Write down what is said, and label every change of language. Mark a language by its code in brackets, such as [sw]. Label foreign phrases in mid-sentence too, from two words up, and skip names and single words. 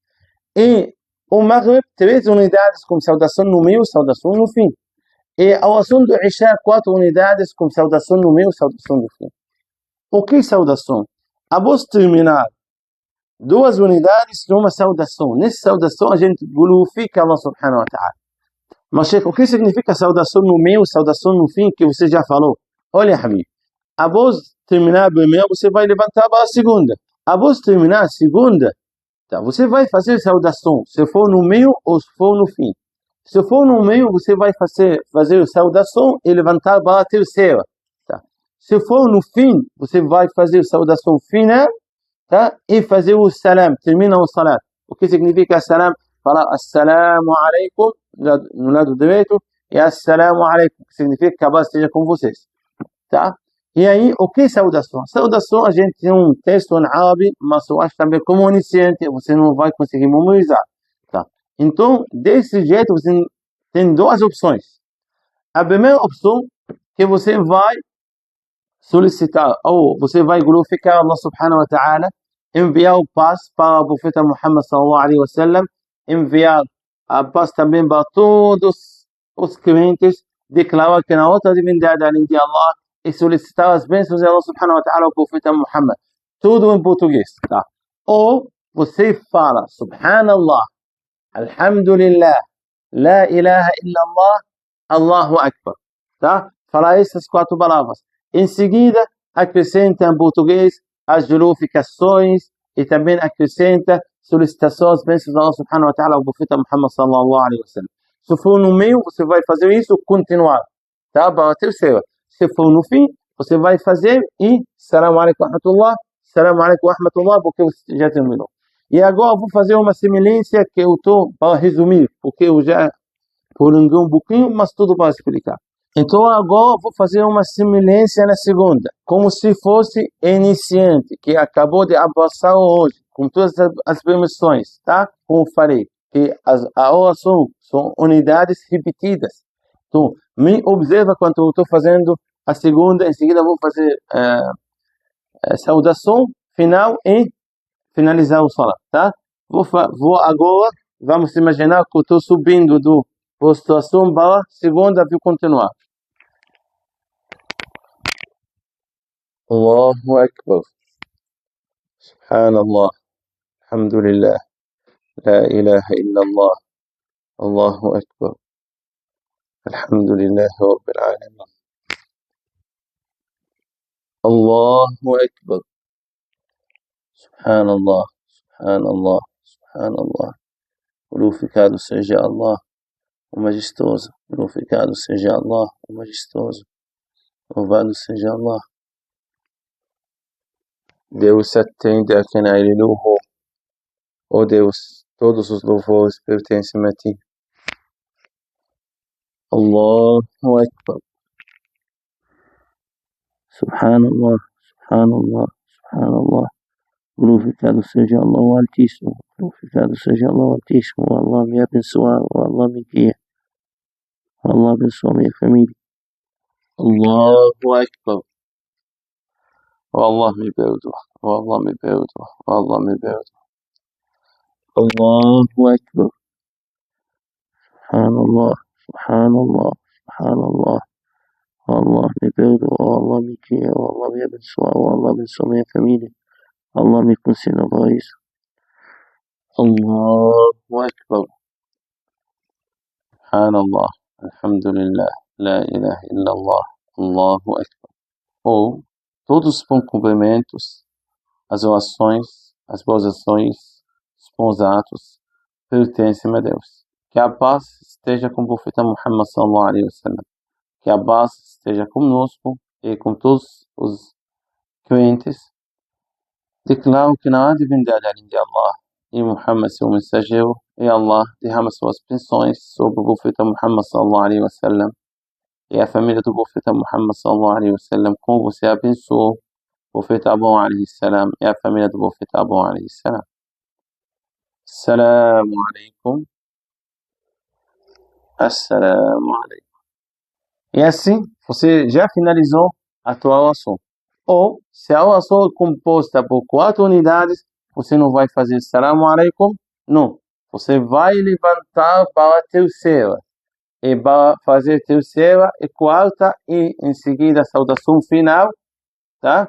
[pt] E o Maghrib, 3 unidades com saudação no meio e saudação no fim. E a oração do Isha, 4 unidades com saudação no meio e saudação no fim. O que é saudação? Após terminar 2 unidades de uma saudação. Nessa saudação a gente glorifica Allah [ar] سبحانه وتعالى. [pt] Mas, Sheikh, o que significa saudação no meio e saudação no fim, que você já falou? Olha, Habib, após terminar a primeira, você vai levantar para a segunda. Após terminar a segunda, tá, você vai fazer saudação, se for no meio ou se for no fim. Se for no meio, você vai fazer saudação e levantar para a terceira. Tá? Se for no fim, você vai fazer saudação final, tá? E fazer o salam, termina o salam. O que significa salam? Falar [ar] السلام عليكم [pt] no lado direito e [ar] السلام عليكم, [pt] que significa que a paz esteja com vocês. Tá? E aí, o que é saudação? Saudação, a gente tem um texto em árabe, mas eu acho também como iniciante, você não vai conseguir memorizar. Tá? Então, desse jeito, você tem 2 opções. A primeira opção, que você vai solicitar, ou você vai glorificar Allah [ar] سبحانه وتعالى, [pt] enviar o paz para o profeta Muhammad [ar] صلى الله عليه وسلم, [pt] enviar a paz também para todos os crentes, declarar que na outra divindade além de Allah, e solicitar as bênçãos de Allah [ar] سبحانه وتعالى [pt] ao profeta Muhammad. Tudo em português, tá? Ou você fala [ar] سبحان الله، الحمد لله، لا إله إلا الله، الله أكبر. [pt] Tá? Fala essas 4 palavras. Em seguida, acrescenta em português as glorificações e também acrescenta solicitações, bênçãos de Allah [ar] سبحانه وتعالى [pt] ao profeta Muhammad [ar] صلى الله عليه وسلم. [pt] Se for no meio, você vai fazer isso, continuar. Tá? Para a terceira. Se for no fim, você vai fazer e [ar] السلام عليكم ورحمة الله, السلام عليكم ورحمة الله, [pt] porque você já terminou. E agora eu vou fazer uma semelhança que eu estou para resumir, porque eu já prolonguei um pouquinho, mas tudo para explicar. Então agora eu vou fazer uma semelhança na segunda, como se fosse iniciante, que acabou de abraçar hoje, com todas as permissões, tá? Como falei, que a oração são unidades repetidas. Então, me observa quando eu estou fazendo a segunda, em seguida vou fazer a saudação final e finalizar o salat, tá? Vou agora, vamos imaginar que eu estou subindo do prostração para a segunda, vou continuar. [ar] الله أكبر. سبحان الله. الحمد لله. لا إله إلا الله. الله أكبر. الحمد لله رب العالمين. الله أكبر. سبحان الله، سبحان الله, سبحان Allah. [pt] Glorificado seja Allah, o majestoso. Glorificado seja Allah, o majestoso. Louvado seja Allah. Deus atende a quem a Ele louvou. Ó Deus, todos os louvores pertencem a Ti. [ar] الله أكبر. سبحان الله، سبحان الله، سبحان الله. [pt] Glorificado seja Allah o Altíssimo. Glorificado seja Allah o Altíssimo. Allah me abençoe, Allah me guia. Allah abençoe minha família. [ar] الله أكبر. [pt] Allah me perdoa. Allah me perdoa. Allah me perdoa. [ar] الله أكبر. سبحان الله، سبحان الله، سبحان الله. [pt] Allah me perdoa, Allah me guia, Allah me abençoe, Allah abençoe minha família. Allah me conceda voz. [ar] الله أكبر. سبحان الله، الحمد لله، لا إله إلا الله، الله أكبر. [pt] Ou todos os bons cumprimentos, as orações, as boas ações, os bons atos pertencem a Deus. Que a paz esteja com o profeta Muhammad [ar] صلى الله عليه وسلم. [pt] Que a paz esteja conosco e com todos os crentes. Declaro que não há divindade além de Allah e Muhammad seu mensageiro, e Allah derrama suas bênçãos sobre o profeta Muhammad [ar] صلى الله عليه وسلم [pt] e a família do profeta Muhammad [ar] صلى الله عليه وسلم, [pt] como você abençoou o profeta Abu [ar] عليه السلام [pt] e a família do profeta Abu [ar] عليه السلام. السلام عليكم. السلام عليكم. [pt] E assim, você já finalizou a tua oração. Ou, se a oração é composta por 4 unidades, você não vai fazer [ar] السلام عليكم, [pt] não. Você vai levantar para a terceira. E para fazer terceira e quarta, e em seguida a saudação final, tá?